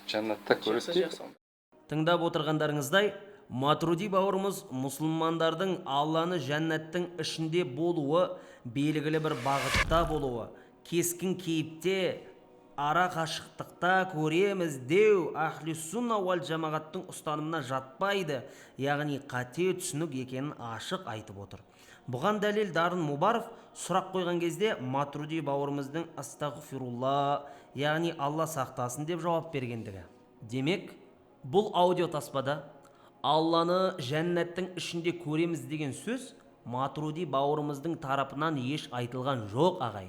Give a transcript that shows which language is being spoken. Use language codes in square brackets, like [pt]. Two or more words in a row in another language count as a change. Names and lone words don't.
[kk] Жәннатта Жақсы, көреді. жақсы. Тыңдап отырғандарыңыздай, Матуриди бауырымыз мұсылмандардың Алланы жәннаттың ішінде болуы, белгілі бір бағытта болуы, кескін кейіпте, ара қашықтықта көреміз деу ахли сунна уал жамағаттың ұстанымына жатпайды, яғни қате түсінік екенін ашық айтып отыр. Бұған дәлел Дарын Мұбаров сұрақ қойған кезде Матуриди бауырымыздың астағфирулла, яғни Алла сақтасын деп жауап бергендігі. Демек, бұл аудио таспада Алланы жәннаттың ішінде көреміз деген сөз Матуриди бауырымыздың тарапынан еш айтылған жоқ ағайын.